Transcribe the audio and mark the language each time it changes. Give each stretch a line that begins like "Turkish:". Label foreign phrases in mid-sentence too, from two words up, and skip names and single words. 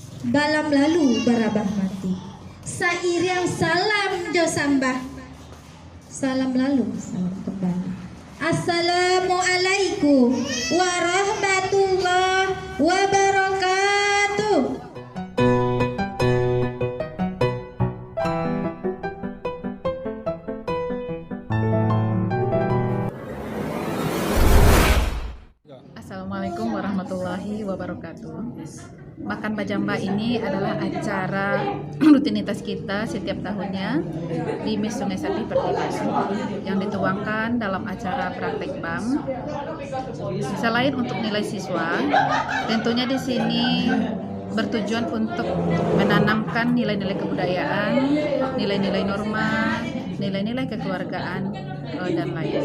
Minangkabau: balam lalu barabah mati. Sairiang salam jo sambah.
Indonesian: Salam lalu, salam kembali.
Arabic: السلام عليكم ورحمة الله وبركاته. السلام عليكم ورحمة الله وبركاته.
Indonesian: Makan Bajamba ini adalah acara rutinitas kita setiap tahunnya di Mis Sungai Sapi Pertigaan yang dituangkan dalam acara praktek BAM. Selain untuk nilai siswa, tentunya di sini bertujuan untuk menanamkan nilai-nilai kebudayaan, nilai-nilai norma, nilai-nilai kekeluargaan, dan lain.